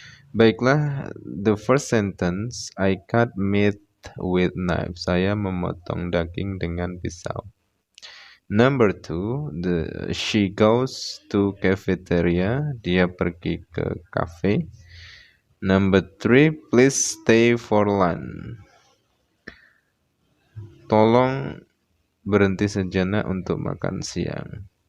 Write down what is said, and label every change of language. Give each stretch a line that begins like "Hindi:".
English: Baiklah, the first sentence, I cut meat with knife.
Indonesian: Saya memotong daging dengan pisau.
English: Number 2, she goes to cafeteria.
Indonesian: Dia pergi ke cafe.
English: Number 3, please stay for lunch.
Indonesian: Tolong berhenti sejenak untuk makan siang.